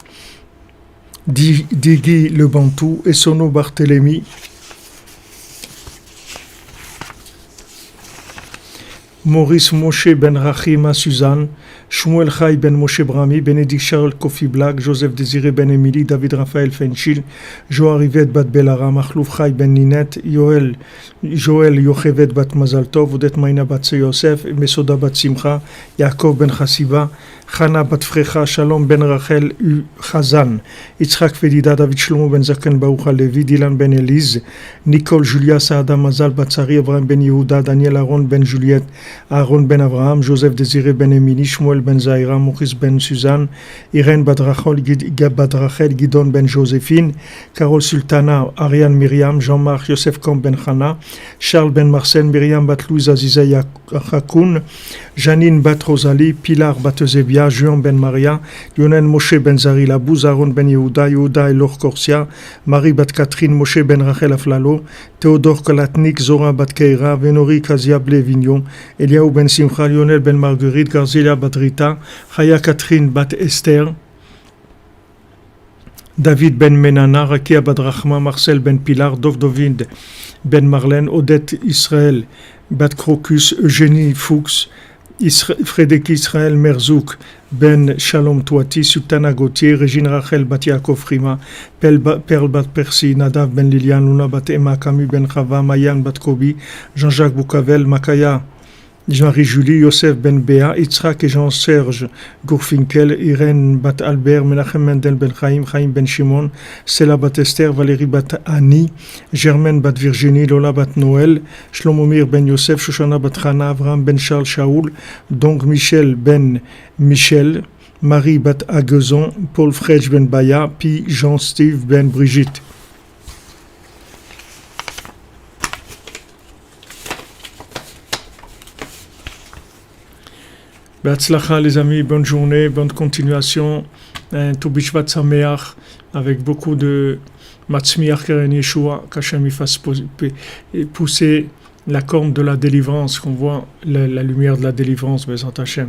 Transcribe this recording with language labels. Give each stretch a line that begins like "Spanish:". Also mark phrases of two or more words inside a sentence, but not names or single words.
French: Digui Le Bantou, Essono Barthélemy, Maurice Moshe Ben Rachima Suzanne, Shmuel Chai Ben Moshe Brami, Bénédicte Charles Kofi Black, Joseph Désiré Ben Émilie, David Raphaël Fenchil, Joa Rivette Bat Belara, Makhlouf Chai Ben Ninette, Joël Yochevet Bat Mazaltov, Odette Maïna Bat Yosef, Mesoda Bat Simcha, Yaakov Ben Chassiba, Chana Bat Frecha, Shalom Ben Rachel U Chazan, Yitzhak Fedida, David Shlomo Ben Zaken Baoucha Levi, Dylan Ben Elise, Nicole Julia Saada Mazal Batsari, Abraham Ben Yehuda, Daniel Aaron Ben Juliette, Aaron Ben Abraham, Joseph Désiré Ben Émilie, Shmuel Ben Zaira, Maurice Ben Suzanne, Irène Badrachel, Gidon Ben Joséphine, Carole Sultana, Ariane Myriam, Jean-Marc, Yosef Kom Ben Chana, Charles Ben Marcel, Myriam Bat Louise Aziza Yakoun, Janine Bat Rosalie, Pilar Bat Zebia, Juan Ben Maria, Lionel Moshe Ben Zari Labouz, Aaron Ben Yehuda, Yehuda Elor Korsia, Marie Bat Catherine, Moshe Ben Rachel Aflalo, Théodore Kalatnik, Zora Bat Keira, Vénori Kazia Blevignon, Eliaou Ben Simcha, Lionel Ben Marguerite, Garzilia Bat Rita, Chaya Catherine Bat Esther, David Ben Menana, Rakia Bat Rachma, Marcel Ben Pilar, Dovdovid Ben Marlène, Odette Israël Bat Crocus, Eugénie Fuchs, Frédéric Israël Merzouk Ben Shalom Touati, Sultana Gauthier, Régine Rachel Bat Yaakov Frima, Perle Bat Persi, Nadav Ben Lilian, Luna Bat Emma, Camus Ben Chava, Mayan Bat Kobi, Jean-Jacques Boucavel, Makaya, Jean-Marie-Julie, Yosef Ben Béa, Yitzhak et Jean-Serge Gourfinkel, Irène Bat Albert, Menachem Mendel Ben Chaim, Chaim Ben Shimon, Sela Bat Esther, Valérie Bat Annie, Germaine Bat Virginie, Lola Bat Noël, Shlomomir Ben Yosef, Shoshana Bat Chana, Avraham Ben Charles Shaoul, donc Michel Ben Michel, Marie Bat Agezon, Paul Fredj Ben Baya, puis Jean-Steve Ben Brigitte. Be'atzlacha les amis, bonne journée, bonne continuation, tout
Hebrew: בשבט שמח,
French: avec beaucoup de
Hebrew: מצמיח קרן ישועה,
French: qu'Hachem fasse pousser la corne de la délivrance, qu'on voit la lumière de la délivrance,
Hebrew: בעזרת השם.